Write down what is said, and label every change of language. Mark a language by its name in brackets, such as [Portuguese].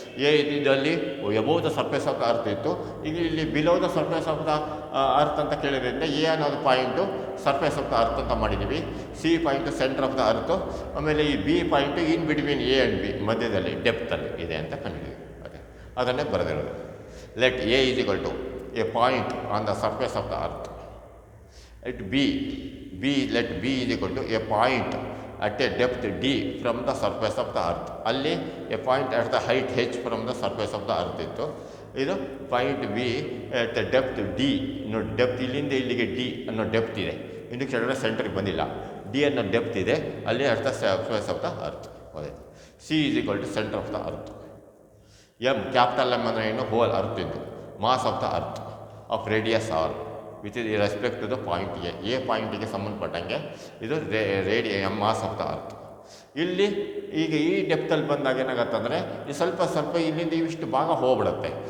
[Kannada] A ಇದರಲ್ಲಿ [English] above the surface of the earth [Kannada] ಇತ್ತು, ಈಗ ಇಲ್ಲಿ [English] below the surface of the earth [Kannada] ಅಂತ ಕೇಳಿದ್ರಿಂದ ಎ ಅನ್ನೋದು [English] point surface of the earth [Kannada] ಅಂತ ಮಾಡಿದ್ದೀವಿ. [English] C point centre of the earth, ಆಮೇಲೆ ಈ B point in between A and B [Kannada] ಮಧ್ಯದಲ್ಲಿ [English] ಡೆಪ್ತಲ್ಲಿ [Kannada] ಇದೆ ಅಂತ ಕಂಡಿದ್ದೀವಿ. ಅದನ್ನೇ ಬರೆದಿರೋದು. [English] Let A is equal to a point on the surface of the earth. Let let B is equal to a point at a depth d from the surface of the earth. [Kannada] ಅಲ್ಲಿ [English] a point at the height h from the surface of the earth [Kannada] ಇತ್ತು. [English] ಇದು point B at the depth d. [Kannada] ನೋಡಿ, depth ಇಲ್ಲಿಂದ ಇಲ್ಲಿಗೆ d ಅನ್ನೋ depth ಇದೆ. ಇನ್ನು ಕೆಳಗಡೆ ಸೆಂಟ್ರಿಗೆ ಬಂದಿಲ್ಲ. [English] d [Kannada] ಅನ್ನೋ ಡೆಪ್ತ್ ಇದೆ ಅಲ್ಲಿ [English] at the surface of the earth. ಅದೇ C is equal to center of the earth. M capital M [Kannada] ಅಂದರೆ ಏನು, [English] Whole earth ಇದ್ದು. Mass of the earth of radius R which is respect to the point A [Kannada] ಪಾಯಿಂಟಿಗೆ ಸಂಬಂಧಪಟ್ಟಂಗೆ ಇದು [English] Mass of the earth. [Kannada] ಇಲ್ಲಿ ಈಗ ಈ ಡೆಪ್ತಲ್ಲಿ ಬಂದಾಗ ಏನಾಗತ್ತಂದರೆ ಈ ಸ್ವಲ್ಪ ಇಲ್ಲಿಂದ ಇವಿಷ್ಟು ಭಾಗ ಹೋಗ್ಬಿಡುತ್ತೆ.